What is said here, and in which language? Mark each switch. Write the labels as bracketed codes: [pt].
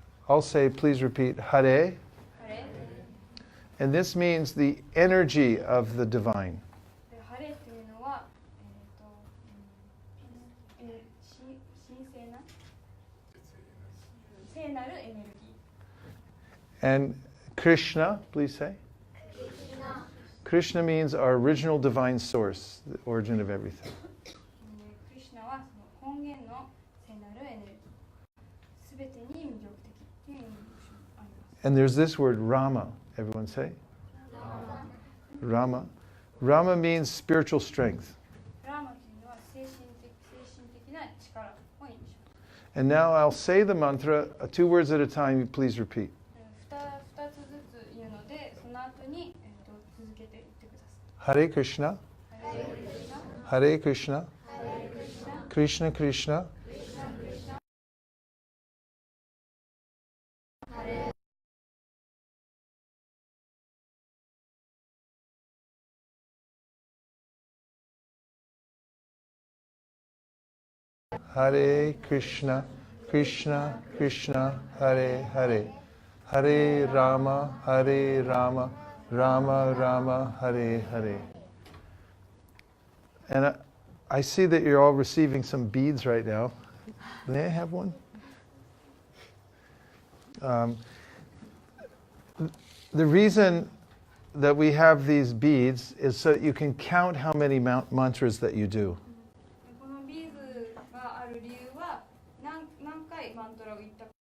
[en] I'll say, please repeat, Hare. [ja] ハレ [en] And this means the energy of the divine. [ja] でハレというのは、神聖な聖なるエネルギー。 [en] And Krishna, please say. Krishna means our original divine source, the origin of everything. [ja] クリシュナはその根源の聖なるエネルギー。すべてに魅力的という意味があります。 [en] And there's this word, Rama. Everyone say? Rama. Rama means spiritual strength. [ja] ラーマというのは精神的な力を意味します。 [en] And now I'll say the mantra, 2 words at a time, you please repeat. [ja] 2つずつ言うので、その後に、続けていってください。 [sa] Hare Krishna, [ja] ハレクリシュナ、 [sa] Hare Krishna, [ja] ハレクリシュナ、 [sa] Krishna Krishna, [ja] クリシュナクリシュナ、 [sa] Hare Krishna, Krishna Krishna, Hare Hare, Hare Rama, Rama Rama, Hare Hare. [en] And I see that you're all receiving some beads right now. May I have one? The reason that we have these beads is so that you can count how many mantras that you do. [ja] このビーズがある理由は何回マントラを言ったか。